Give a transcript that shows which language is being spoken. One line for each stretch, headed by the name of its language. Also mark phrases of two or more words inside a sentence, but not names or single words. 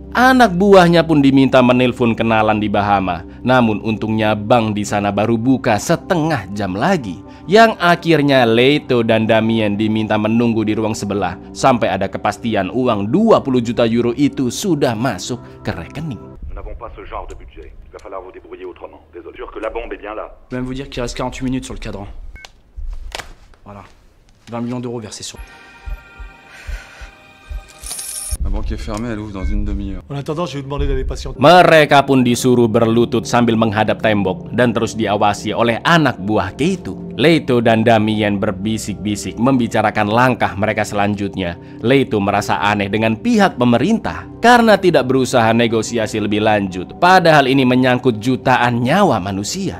Indonesian: Anak buahnya pun diminta menelpon kenalan di Bahama. Namun untungnya bank di sana baru buka setengah jam lagi, yang akhirnya Leto dan Damien diminta menunggu di ruang sebelah sampai ada kepastian uang 20 juta euro itu sudah masuk ke rekening.
French: Nous n'avons pas ce genre de budget. Il va falloir vous débrouiller autrement. Désolé. Sûr que la bombe est bien là. Je vais même vous dire qu'il reste 48 minutes sur le cadran. Voilà. 20 millions d'euros versés sur... La banque est fermée, elle ouvre dans une demi-heure. En attendant, je vais vous demander d'aller patienter.
Indonesian: Mereka pun disuruh berlutut sambil menghadap tembok dan terus diawasi oleh anak buah Keito. Leto dan Damien berbisik-bisik membicarakan langkah mereka selanjutnya. Leto merasa aneh dengan pihak pemerintah karena tidak berusaha negosiasi lebih lanjut, padahal ini menyangkut jutaan nyawa manusia.